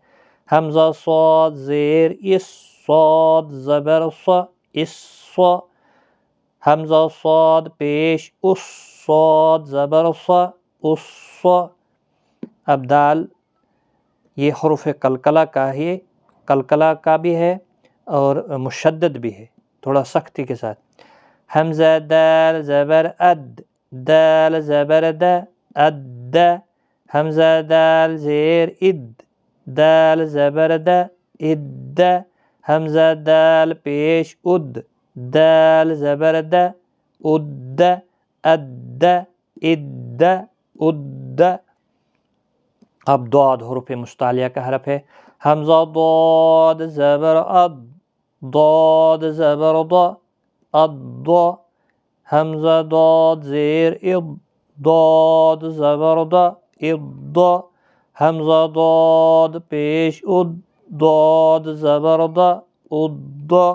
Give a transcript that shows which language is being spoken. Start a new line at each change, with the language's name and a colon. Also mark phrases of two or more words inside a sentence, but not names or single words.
Urdu: حمزہ صاد زیر اس، صاد زبر ص، اس، حمزہ صاد پیش اس، صاد زبر ص، اس۔ اب دال، یہ حروف قلقلہ کا ہے، قلقلہ کا بھی ہے اور مشدد بھی ہے، تھوڑا سختی کے ساتھ۔ حمزہ دال زبر اد، دال زبر د، اد، حمزہ دال زیر اد، دال زبر د، اد، حمزہ دال پیش اد، دال زبر د، اد، اد، اد، اد۔ اب ضاد حروف مستعلیہ کا حرف ہے، حمزہ ضاد زبر اد، ضاد زبر ض، الض، حمزہ ضاد زیر اض، ضاد زبر ض، اض، حمزہ ضاد پیش اد، ضاد زبر ض، اض۔